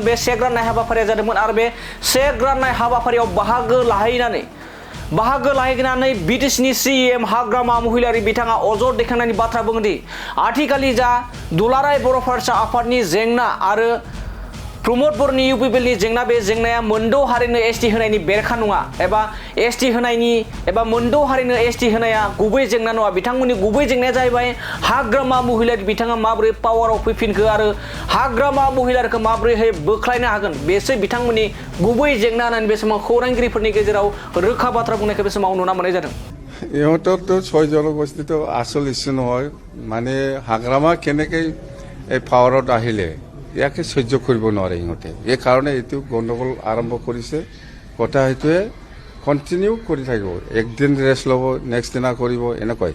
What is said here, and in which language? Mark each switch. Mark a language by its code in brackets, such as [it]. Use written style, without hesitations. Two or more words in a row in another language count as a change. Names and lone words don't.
[brx] बे चेक राननाय हाबाफारिया जादोंमोन आरो बे चेक राननाय हाबाफारियाव बाहागो लाहैनानै बिटिसिनि सिइएम हाग्रामा महिलारि बिथाङा अजद दैखांनायनि बाथ्रा बुंदि आथिखालनि जा दुलाराय बर' फरायसा आफादनि जेंना आरो प्रमद बर'नि इउपिपिएलनि जेंना बे जेंनाया मोनद' हारिनो एसटि होनायनि बेरेखा नङा एबा मोनद' हारिनो एसटि होनाया गुबै जेंना नङा। बिथांमोननि गुबै जेंनाया जाहैबाय हाग्रामा महिलारि बिथाङा माबोरै पावाराव फैफिनखो आरो हाग्रामा महिलारिखौ माबोरैहाय बोख्लायनो हागोन बेसो बिथांमोननि गुबै जेंना होननानै बे समाव खौरांगिरिफोरनि गेजेराव रोखा बाथ्रा बुंनायखौ बे समाव नुना मोननाय जादों। [as] ইহঁতৰতো 6 জনগোষ্ঠীটো আসল ইস্যু নহয়, মানে হাগ্ৰামা কেনেকৈ এই পাৱাৰত আহিলে ইয়াকে সহ্য কৰিব নোৱাৰে ইহঁতে। এই কাৰণে এইটো গণ্ডগোল আৰম্ভ কৰিছে। কথা সেইটোৱে কণ্টিনিউ কৰি থাকিব, একদিন ৰেষ্ট ল'ব নেক্সট দিনা কৰিব এনেকুৱাই।